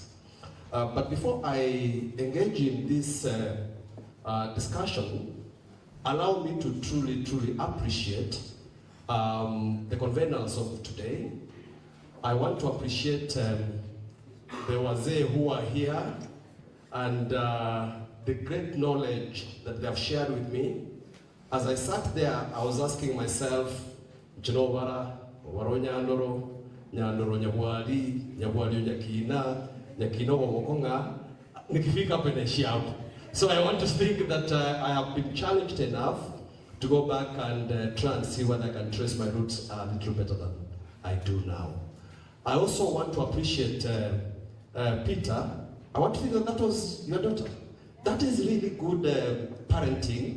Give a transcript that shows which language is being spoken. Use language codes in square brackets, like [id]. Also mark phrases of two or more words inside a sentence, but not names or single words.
[en] But before I engage in this discussion, allow me to truly appreciate the conveners of today. I want to appreciate the Wazee who are here and the great knowledge that they have shared with me. As I sat there, I was asking myself, Jinobara, Waro Nyandoro, Nyandoro Nyabwali, Nyabwali Nyakina, Nyakino Wamokonga, Nikifika Peneshiam. So I want to think that I have been challenged enough to go back and try and see whether I can trace my roots a little better than I do now. I also want to appreciate Peter. I want to think that was your daughter. That is really good parenting.